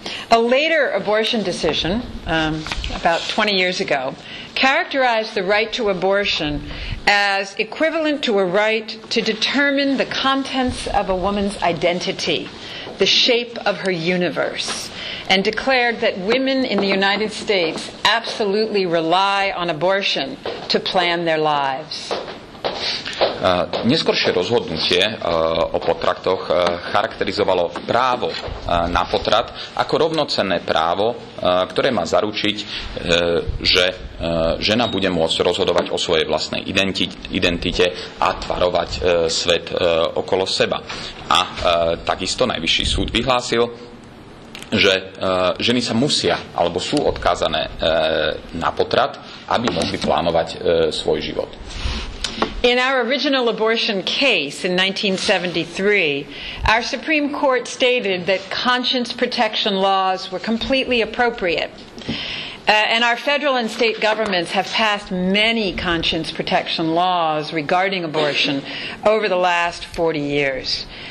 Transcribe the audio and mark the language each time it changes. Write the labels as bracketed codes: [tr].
[en] A later abortion decision, about 20 years ago, characterized the right to abortion as equivalent to a right to determine the contents of a woman's identity, the shape of her universe, and declared that women in the United States absolutely rely on abortion to plan their lives. [sk] Neskoršie rozhodnutie o potratoch charakterizovalo právo na potrat ako rovnocenné právo, ktoré má zaručiť, že žena bude môcť rozhodovať o svojej vlastnej identite a tvarovať svet okolo seba. A takisto Najvyšší súd vyhlásil, že ženy sa musia alebo sú odkázané na potrat, aby mohli plánovať svoj život. [en] In our original abortion case in 1973, our Supreme Court stated that conscience protection laws were completely appropriate. And our federal and state governments have passed many conscience protection laws regarding abortion over the last 40 years.